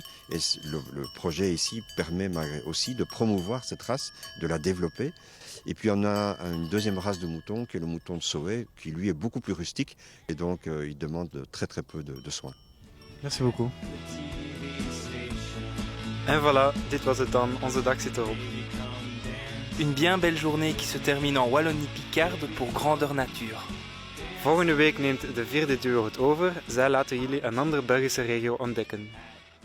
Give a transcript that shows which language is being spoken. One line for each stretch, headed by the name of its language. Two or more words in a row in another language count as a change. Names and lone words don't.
French: Et le projet ici permet aussi de promouvoir cette race, de la développer. Et puis on a une deuxième race de mouton, qui est le mouton de Sauvé, qui lui est beaucoup plus rustique. Et donc il demande très très peu de soins. Merci beaucoup. En voilà,
Dutch: dit was het dan. Onze dag zit erop.
French: Une bien belle journée qui se termine en Wallonie-Picarde pour Grandeur Nature.
Dutch: Volgende week neemt de vierde duo het over. Zij laten jullie een andere Belgische regio ontdekken.